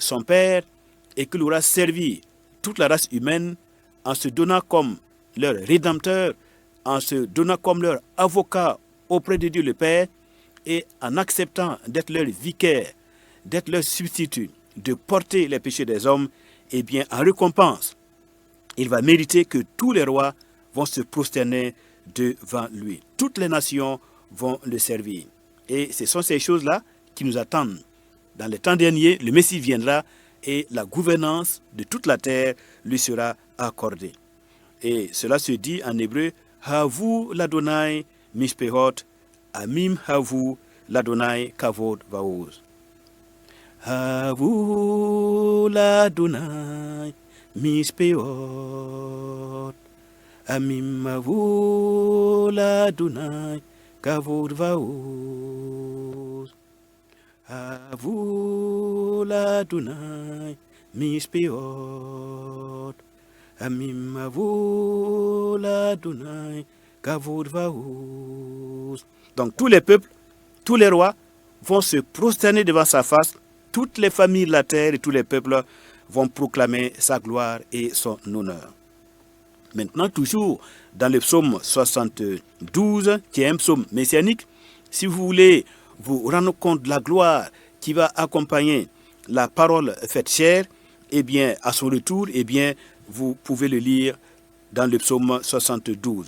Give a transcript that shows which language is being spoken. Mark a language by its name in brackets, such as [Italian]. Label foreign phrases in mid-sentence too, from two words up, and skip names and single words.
[French] son Père et qu'il aura servi toute la race humaine en se donnant comme leur rédempteur, en se donnant comme leur avocat auprès de Dieu le Père et en acceptant d'être leur vicaire, d'être leur substitut, de porter les péchés des hommes, eh bien en récompense, il va mériter que tous les rois vont se prosterner devant lui. Toutes les nations vont le servir. Et ce sont ces choses-là qui nous attendent. Dans les temps derniers, le Messie viendra et la gouvernance de toute la terre lui sera accordée. Et cela se dit en hébreu, [Hebrew] הבו ליהוה משפחות, עמים הבו ליהוה כבוד ועוז. הבו ליהוה משפחות, עמים הבו ליהוה כבוד ועוז. הבו ליהוה משפחות, עמים הבו ליהוה כבוד ועוז. [French] Donc tous les peuples, tous les rois vont se prosterner devant sa face, toutes les familles de la terre et tous les peuples vont proclamer sa gloire et son honneur. Maintenant, toujours dans le psaume 72, qui est un psaume messianique, si vous voulez vous rendre compte de la gloire qui va accompagner la parole faite chair, eh bien, à son retour, eh bien, vous pouvez le lire dans le psaume 72.